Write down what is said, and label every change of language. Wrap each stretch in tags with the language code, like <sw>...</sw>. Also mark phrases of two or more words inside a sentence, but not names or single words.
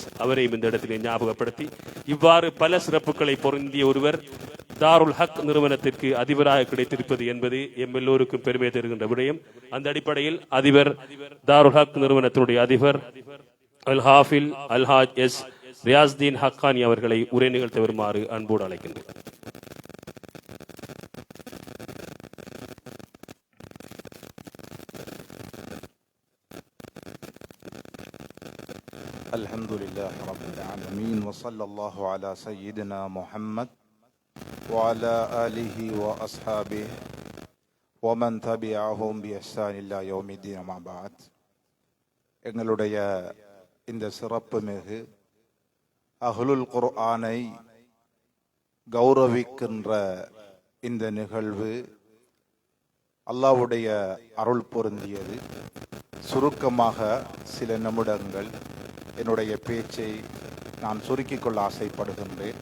<ta>அவரையும் இந்த இடத்திலே ஞாபகப்படுத்தி இவ்வாறு பல சிறப்புகளை பொருந்திய ஒருவர் தாருல் ஹக் நிறுவனத்திற்கு அதிபராக கிடைத்திருப்பது என்பது எம் எல்லோருக்கும் பெருமை தருகின்ற விடயம். அந்த அடிப்படையில் அதிபர் தாருல் ஹக் நிறுவனத்தினுடைய அதிபர் அல் ஹாஃபில் அல்ஹாஜ் எஸ் ரியாஸ்தீன் ஹக்கானி அவர்களை உரை நிகழ்த்த வருமாறு அன்போடு அழைக்கின்றேன்.</ta> <ar>الحمد لله رب العالمين وصلى الله على سيدنا محمد وعلى آله وأصحابه ومن تبعهم بإحسان إلى يوم الدين ما بعد.</ar> <ta>எங்களுடைய இந்த சிறப்பு மிகு</ta> <ar>أهل القرآن</ar> <ta>கௌரவிக்கின்ற இந்த நிகழ்வு அல்லாஹ்வுடைய அருள் பொருந்தியது. சுருக்கமாக சில நிமிடங்கள் என்னுடைய பேச்சை நான் சுருக்கிக் கொள்ள ஆசைப்படுகின்றேன்.</ta>